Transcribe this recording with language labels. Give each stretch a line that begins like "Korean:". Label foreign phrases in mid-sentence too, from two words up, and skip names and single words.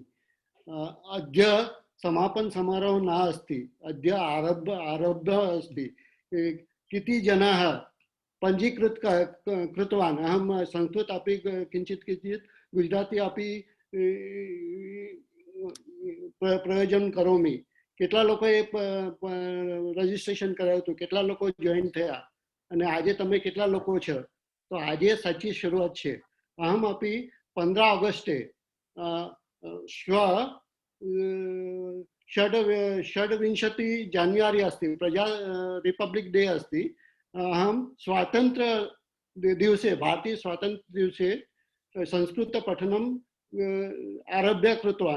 Sanskrit: अद्य समापन समारोह न अस्ति, अद्य आरब्धः अस्ति। किति जनाः पञ्जीकृत कृतवान्। अहं संस्कृत अपि किञ्चित् किञ्चित् गुजराती अपि प्रयोजन करोमि।
Gujarati: કેટલા લોકોએ રજીસ્ટ્રેશન કરાવ્યું હતું, કેટલા લોકો જોઈન થયા અને આજે તમે કેટલા લોકો છો, તો આજે સાચી શરૂઆત છે.
Sanskrit: અહમ अपि 15 ऑगस्टे श्व षड्विंशति जान्युआरी अस्ति, प्रजा
English: Republic Day
Sanskrit: अस्ति। अहं स्वातंत्र्य दिवसे, भारतीय स्वातंत्र्य दिवसे संस्कृत पठनम् आरभ्य कृतवान्।